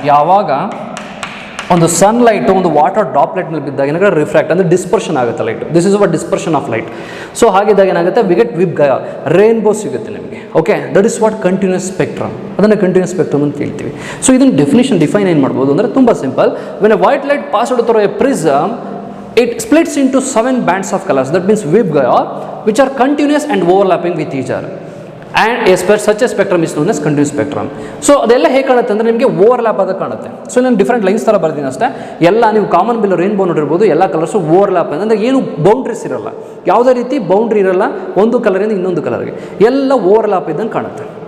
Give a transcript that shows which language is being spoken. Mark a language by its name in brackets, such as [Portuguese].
[Kannada] ಯಾವಾಗ ಒಂದು ಸನ್ಲೈಟು ಒಂದು ವಾಟರ್ ಡ್ರಾಪ್ಲೆಟ್ ಮೇಲೆ ಬಿದ್ದಾಗ ಏನಾಗುತ್ತೆ, ರಿಫ್ರಾಕ್ಟ್ ಅಂದರೆ ಡಿಸ್ಪರ್ಷನ್ ಆಗುತ್ತೆ light. [English] This is what dispersion of light. So [Kannada] ಹಾಗಿದ್ದಾಗ ಏನಾಗುತ್ತೆ, [English] we get VIBGYOR, rainbow [Kannada] ಸಿಗುತ್ತೆ ನಿಮಗೆ. [English] okay, that is what continuous spectrum, [Kannada] ಅದನ್ನು ಕಂಟಿನ್ಯೂಸ್ ಸ್ಪೆಕ್ಟ್ರಮ್ ಅಂತ ಹೇಳ್ತೀವಿ. ಸೊ ಇದನ್ನು ಡಿಫೈನ್ ಏನು ಮಾಡ್ಬೋದು ಅಂದರೆ ತುಂಬ simple. [English] When a white light passed through a prism, it splits into 7 bands of colors, that means wave gyre, which are continuous and overlapping with each other. And such a spectrum is known as continuous spectrum. [Kannada] So ಅದೆಲ್ಲ ಹೇಗೆ ಕಾಣುತ್ತೆ ಅಂದರೆ ನಿಮಗೆ overlap ಆದಾಗ ಕಾಣುತ್ತೆ. So ನಾನು different lines ಥರ ಬರ್ತೀನಿ ಅಷ್ಟೇ. ಎಲ್ಲ ನೀವು ಕಾಮನ್ ಬಿಲ್ ರೈನ್ಬೋ ನೋಡಿರ್ಬೋದು, ಎಲ್ಲ ಕಲರ್ಸು ಓವರ್ಲ್ಯಾಪ್ ಅಂದರೆ ಏನು ಬೌಂಡ್ರೀಸ್ ಇರಲ್ಲ, ಯಾವುದೇ ರೀತಿ ಬೌಂಡ್ರಿ ಇರಲ್ಲ ಒಂದು ಕಲರಿಂದ ಇನ್ನೊಂದು ಕಲರ್ಗೆ, ಎಲ್ಲ ಓವರ್ಲ್ಯಾಪ್ ಇದ್ದಂಗೆ ಕಾಣುತ್ತೆ.